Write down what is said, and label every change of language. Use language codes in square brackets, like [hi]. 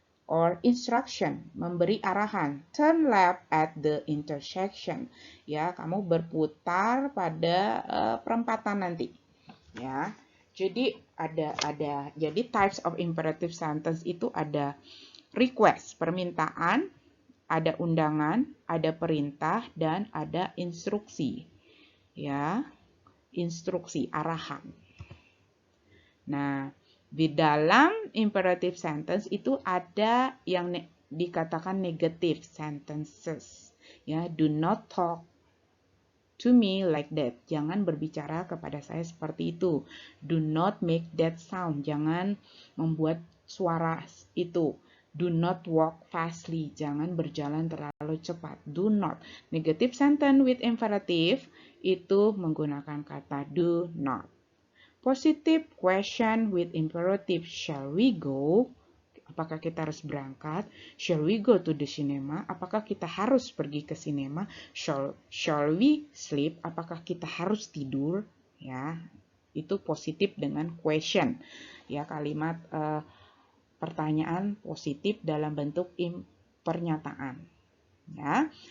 [en] Or instruction, [id] memberi arahan, [en] turn left at the intersection. [id] Ya, kamu berputar pada perempatan nanti. Ya. Jadi jadi types of imperative sentence itu ada request, permintaan, ada undangan, ada perintah, dan ada instruksi. Ya, instruksi, arahan. Nah, di dalam imperative sentence itu ada yang dikatakan negative sentences. [en] Ya, do not talk to me like that. [id] Jangan berbicara kepada saya seperti itu. [en] Do not make that sound. [id] Jangan membuat suara itu. [en] Do not walk fastly. [id] Jangan berjalan terlalu cepat. [en] Do not. Negative sentence with imperative [id] itu menggunakan kata [en] do not. Positive question with imperative, shall we go? [id] Apakah kita harus berangkat? [en] Shall we go to the cinema? [id] Apakah kita harus pergi ke sinema? [en] Shall we sleep? [id] Apakah kita harus tidur? Ya, itu positif dengan question. Ya, kalimat pertanyaan positif dalam bentuk pernyataan. Ya.